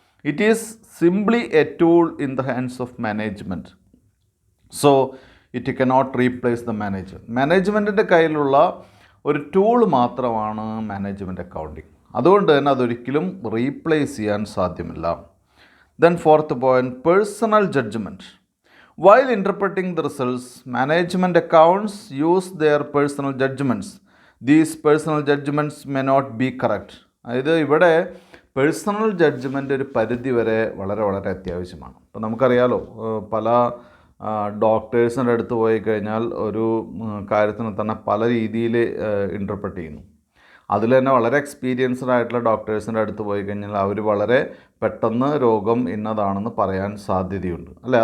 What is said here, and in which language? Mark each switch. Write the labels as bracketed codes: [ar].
[en] It is simply a tool in the hands of management. So it cannot replace the manager. [ml] മാനേജ്മെൻറ്റിൻ്റെ കയ്യിലുള്ള ഒരു tool മാത്രമാണ് management accounting. അതുകൊണ്ട് തന്നെ അതൊരിക്കലും replace ചെയ്യാൻ സാധ്യമല്ല. [en] Then fourth point, personal judgement. While interpreting the results, management accounts use their personal judgments. These personal judgments may not be correct. [ml] അതായത് ഇവിടെ പേഴ്സണൽ ജഡ്ജ്മെൻ്റ് ഒരു പരിധി വരെ വളരെ വളരെ അത്യാവശ്യമാണ്. ഇപ്പോൾ നമുക്കറിയാലോ, പല ഡോക്ടേഴ്സിൻ്റെ അടുത്ത് പോയി കഴിഞ്ഞാൽ ഒരു കാര്യത്തിന് തന്നെ പല രീതിയിൽ ഇൻ്റർപ്രറ്റ് ചെയ്യുന്നു. അതിൽ തന്നെ വളരെ എക്സ്പീരിയൻസ്ഡ് ആയിട്ടുള്ള ഡോക്ടേഴ്സിൻ്റെ അടുത്ത് പോയി കഴിഞ്ഞാൽ അവർ വളരെ പെട്ടെന്ന് രോഗം ഇന്നതാണെന്ന് പറയാൻ സാധ്യതയുണ്ട്, അല്ലേ?